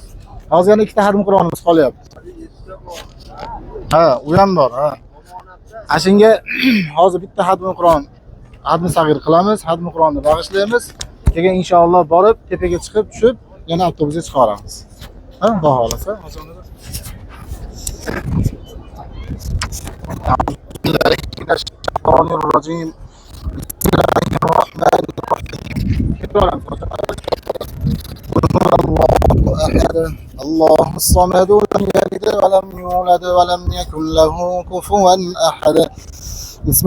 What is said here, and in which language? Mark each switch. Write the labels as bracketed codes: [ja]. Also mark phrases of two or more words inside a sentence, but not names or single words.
[uz] Hozir yana 2 ta xatm Qur'onimiz qolyapti. Ha, u ham bor, ha. Ashunga hozir bitta xatm Qur'on, xatm sag'ir qilamiz, xatm Qur'onni bag'ishlaymiz. Keyin inshaalloh borib, tepaga chiqib, tushib, yana avtobusga chiqaramiz. Ha, Xudo xolasa. Bismillahirrahmanirrahim. [ar] الله الصمد لم يلد ولم يولد ولم يكن له كفوا أحد بسم